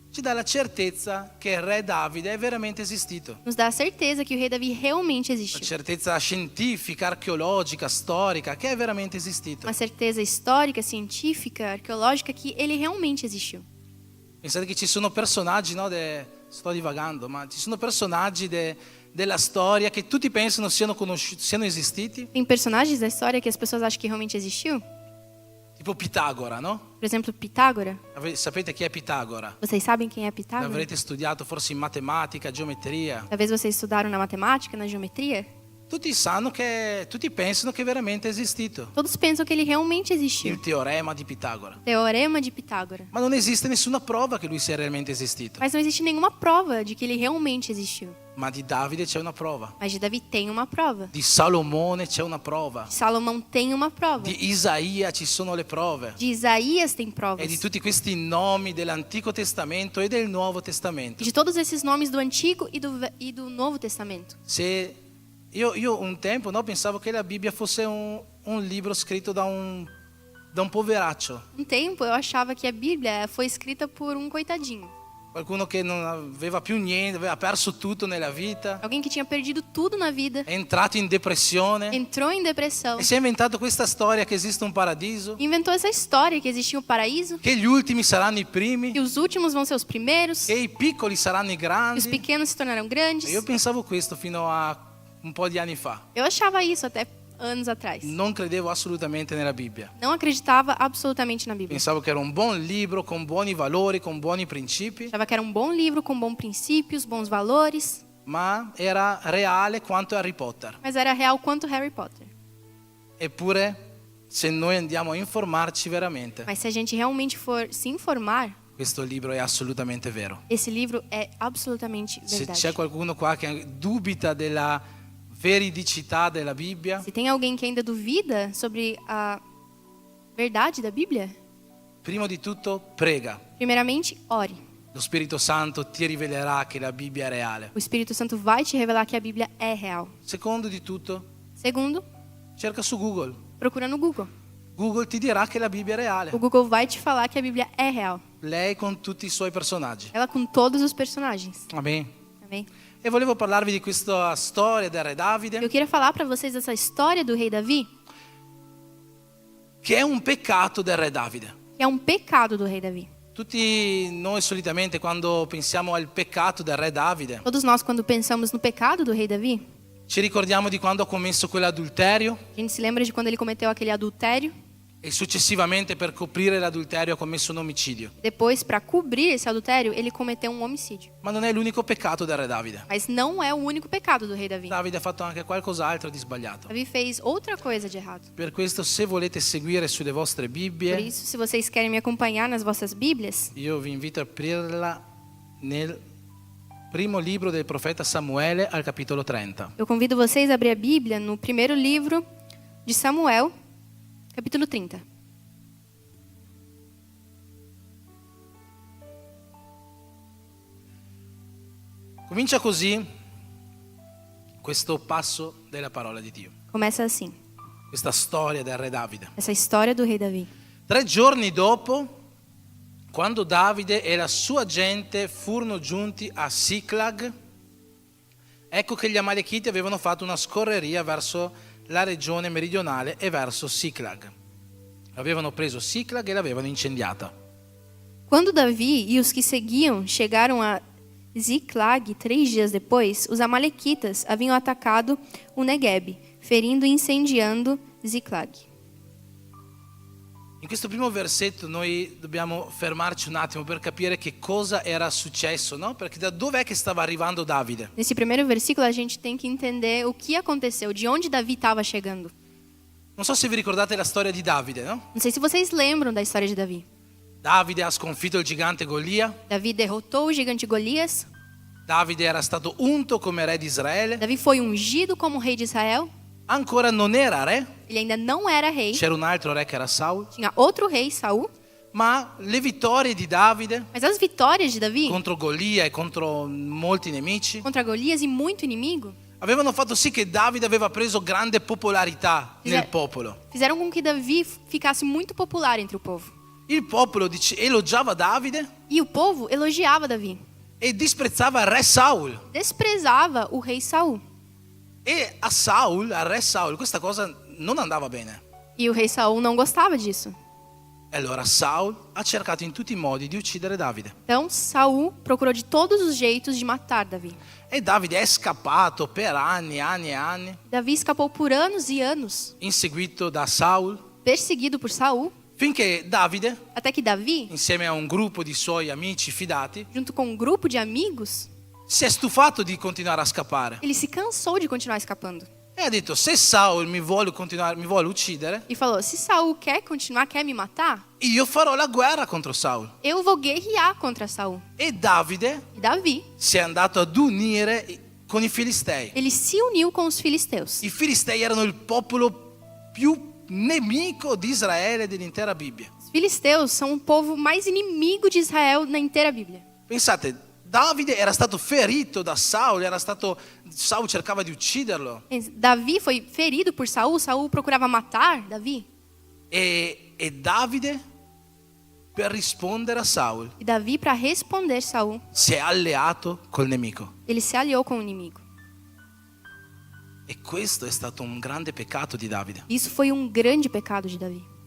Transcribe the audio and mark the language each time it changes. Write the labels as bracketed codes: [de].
[it] ci dà la certezza che il re Davide è veramente esistito. [pt] nos dá a certeza que o rei Davi realmente [it] Una [pt] existiu. [it] certezza scientifica, archeologica, storica, che è veramente esistito. [pt] Uma certeza histórica, científica, arqueológica que ele realmente existiu. [it] Pensate che ci sono personaggi, no? Sto divagando, ma ci sono personaggi della storia che tutti pensano siano esistiti, [pt] Tem personagens da história que as pessoas acham que realmente existiu. [it] tipo Pitagora, no? [pt] Por exemplo, Pitágora. [it] Sapete chi è Pitagora? [pt] Vocês sabem quem é Pitágora? [it] L'avrete studiato forse in matematica, geometria. [pt] Talvez vocês estudaram na matemática, na geometria. [it] tutti pensano che è veramente esistito. [pt] Todos pensam que ele realmente existiu. [it] Il teorema di Pitagora. [pt] Teorema de Pitágoras. [it] Ma non esiste nessuna prova che lui sia realmente esistito. [pt] Mas não existe nenhuma prova de que ele realmente existiu. [it] Ma di Davide c'è una prova. [pt] Mas de Davi tem uma prova. [it] Di Salomone c'è una prova. [pt] De Salomão tem uma prova. [it] Di Isaia ci sono le prove. [pt] De Isaías tem [it] E [pt] provas. [it] di tutti questi nomi dell'Antico Testamento e del Nuovo E Testamento. [pt] de todos esses nomes do Antigo e do Novo Testamento. [it] Se io un tempo pensavo che la Bibbia fosse un libro scritto da un poveraccio, [pt] Um tempo eu achava que a Bíblia foi escrita por um coitadinho. [it] qualcuno che non aveva più niente, aveva perso tutto nella vita, [pt] Alguém que tinha perdido tudo na vida, [it] è entrato in depressione [pt] entrou em depressão, [it] e si è inventato questa storia che esiste un paradiso, [pt] inventou essa história que existia o paraíso, [it] che gli ultimi saranno i primi, [pt] que os últimos vão ser os primeiros, [it] che i piccoli saranno i [pt] que os [it] grandi. [pt] pequenos se tornarão grandes. [it] E io pensavo questo fino a un po' di anni fa. [pt] Eu achava isso até anos atrás. [it] Non credevo assolutamente nella Bibbia. [pt] Não acreditava absolutamente na Bíblia. [it] Pensavo che era un buon libro con buoni valori, con buoni principi, [pt] Achava que era um bom livro com bons princípios, bons valores, [it] ma era reale quanto Harry Potter. [pt] mas era real quanto Harry Potter. [it] Eppure, se noi andiamo a informarci veramente, [pt] Mas se a gente realmente for se informar, [it] questo libro è assolutamente vero. [pt] esse livro é absolutamente [it] Se [pt] verdade. [it] c'è qualcuno qua che dubita della veridicità della Bibbia, [pt] Se tem alguém que ainda duvida sobre a verdade da Bíblia, [it] prima di tutto prega. [pt] primeiramente, ore. [it] Lo Spirito Santo ti rivelerà che la Bibbia è reale. [pt] O Espírito Santo vai te revelar que a Bíblia é real. [it] Secondo di tutto, [pt] Segundo, [it] cerca su Google. [pt] procura no Google. [it] Google ti dirà che la Bibbia è reale. [pt] O Google vai te falar que a Bíblia é real. [it] Lei con tutti i suoi personaggi. [pt] Ela com todos os personagens. [it] Amen. [pt] Amém? [it] E volevo parlarvi di questa storia del re [pt] Eu [it] Davide, [pt] queria falar para vocês dessa história do rei Davi, [it] che è un peccato del re Davide. [pt] que é um pecado do rei Davi. [it] Tutti noi solitamente quando pensiamo al peccato del re Davide, [pt] Todos nós, quando pensamos no pecado do rei Davi, [it] ci ricordiamo di quando ha commesso quell'adulterio [pt] a gente se lembra de quando ele cometeu aquele adultério. [it] e successivamente per coprire l'adulterio ha commesso un omicidio. [pt] Depois, para cobrir esse adultério, ele cometeu um homicídio. [it] Ma non è l'unico peccato del re Davide. [pt] Mas não é o único pecado do rei Davi. [it] Davide ha fatto anche qualcos'altro di sbagliato. [pt] Davi fez outra coisa de errado. [it] Per questo, se volete seguire sulle vostre [pt] Por [it] Bibbie, [pt] isso, se vocês querem me acompanhar nas vossas Bíblias, [it] io vi invito a aprirla nel primo libro del profeta Samuele al capitolo 30. [pt] eu convido vocês a abrir a Bíblia no primeiro livro de Samuel, capítulo 30. [it] Comincia così questo passo della parola di Dio, [pt] Começa assim, [it] questa storia del re Davide. [pt] essa história do rei Davi. [it] 3 giorni dopo, quando Davide e la sua gente furono giunti a Siclag, ecco che gli Amalechiti avevano fatto una scorreria verso la regione meridionale e verso Siclag. Avevano preso Siclag e l'avevano incendiata. [pt] Quando Davi e os que seguiam chegaram a Ziclag 3 dias depois, os amalequitas haviam atacado o Negueb, ferindo e incendiando Ziclag. [it] In questo primo versetto noi dobbiamo fermarci un attimo per capire che cosa era successo, no? Perché da dov'è che stava arrivando Davide? [pt] Nesse primeiro versículo a gente tem que entender o que aconteceu, de onde Davi estava chegando. [it] Non so se vi ricordate la storia di Davide, no? [pt] Não sei se vocês lembram da história de Davi. [it] Davide ha sconfitto il gigante Golia, [pt] Davi derrotou o gigante Golias. [it] Davide era stato unto come re di Israele, [pt] Davi foi ungido como rei de Israel. [it] ancora non era re, [pt] Ele ainda não era rei. [it] c'era un altro re che era Saul, [pt] Tinha outro rei, Saul. [it] ma le vittorie di Davide [pt] Mas as vitórias de Davi [it] contro Golia e contro molti nemici [pt] contra Golias e muito inimigo [it] avevano fatto sì che Davide aveva preso grande popolarità nel popolo. [pt] fizeram com que Davi ficasse muito popular entre o povo. [it] Il popolo elogiava Davide [pt] E o povo elogiava Davi. [it] e disprezzava il re Saul. [pt] Desprezava o rei Saul. [it] E a Saul, al re Saul, questa cosa non andava bene. [pt] E o rei Saul não gostava disso. [it] E allora Saul ha cercato in tutti i modi di uccidere Davide. [pt] Então Saul procurou de todos os jeitos de matar Davi. [it] E Davide è scappato per anni e anni, [pt] Davi escapou por anos e anos, [it] inseguito da Saul, [pt] perseguido por Saul, [it] finché Davide, [pt] até que Davi, [it] insieme a un gruppo di suoi amici fidati, [pt] junto com um grupo de amigos, [it] si è stufato di continuare a scappare. [pt] ele se cansou de continuar escapando. [it] E E ha detto, se Saul mi vuole uccidere, [pt] e falou: se Saul quer continuar, quer me matar, [it] io farò la guerra contro Saul. [pt] eu vou guerrear contra Saul. [it] E Davide [pt] E Davi, [it] si è andato ad unire con i Filistei. [pt] ele se uniu com os filisteus. [it] I Filistei erano il popolo più nemico di Israele e dell'intera Bibbia. [pt] Os filisteus são o povo mais inimigo de Israel na inteira Bíblia. [it] Pensate, Davide era stato ferito da Saul, Saul cercava di ucciderlo. [pt] Davi foi ferido por Saul, Saul procurava matar Davi. [it] E Davide, per rispondere a Saul, [pt] E Davi, para responder Saul, [it] si è alleato col nemico. [pt] ele se aliou com o inimigo. [it] E questo è stato un grande peccato di Davide. [pt] Isso foi um grande pecado de Davi.